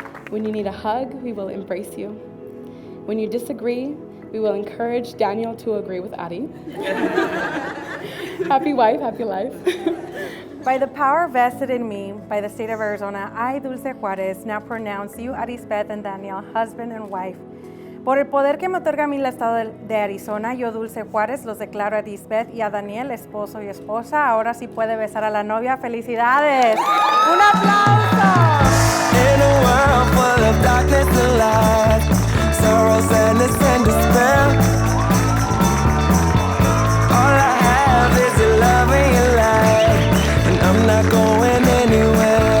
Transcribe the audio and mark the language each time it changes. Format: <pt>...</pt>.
<en>When you need a hug, we will embrace you. When you disagree, we will encourage Daniel to agree with Addie. Happy wife, happy life. By the power vested in me by the state of Arizona, I, Dulce Juarez, now pronounce you, Arisbeth and Daniel, husband and wife.</en> <es>Por el poder que me otorga a mí el estado de Arizona, yo, Dulce Juárez, los declaro a Arisbeth y a Daniel, esposo y esposa. Ahora sí puede besar a la novia. ¡Felicidades! ¡Un aplauso!</es> <en>In a world full of darkness and lies, sorrow, sadness, and despair, all I have is your love and your light, and I'm not going anywhere.</en>